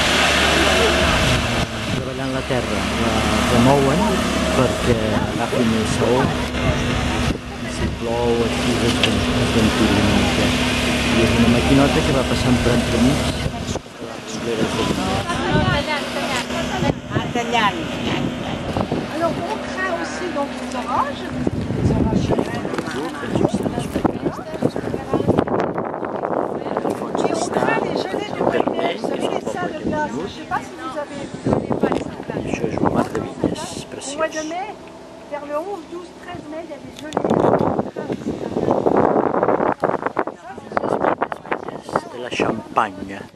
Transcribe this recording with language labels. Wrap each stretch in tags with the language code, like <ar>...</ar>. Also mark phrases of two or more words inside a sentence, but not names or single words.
<ca>treballant la terra, la remouen perquè agafin el saó i si plou així es ventili una mica. I és una maquinota que va passant per entremig de les tallant.</ca> <fr>Alors on craint aussi dans les orages.</fr> <ca>Això és un mar de vinyes preciós.</ca> <fr>Au mois de mai, vers le 11, 12, 13 mai, il y a des gelées. De la Champagne.</fr>